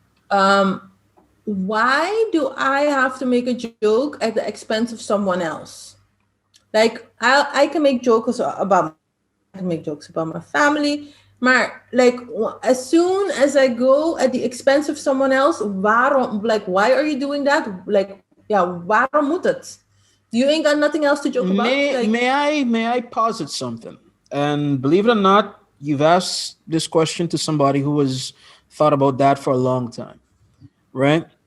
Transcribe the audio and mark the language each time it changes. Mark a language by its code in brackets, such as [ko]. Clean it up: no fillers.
[en] Um, why do I have to make a joke at the expense of someone else? Like I can make jokes about I can make jokes about my family, [nl] maar [en] like as soon as I go at the expense of someone else, [nl] waarom? [en] Like why are you doing that? Like yeah, [nl] waarom moet het? [en] You ain't got nothing else to joke about. May Like may I posit something? And believe it or not, you've asked this question to somebody who has thought about that for a long time, right?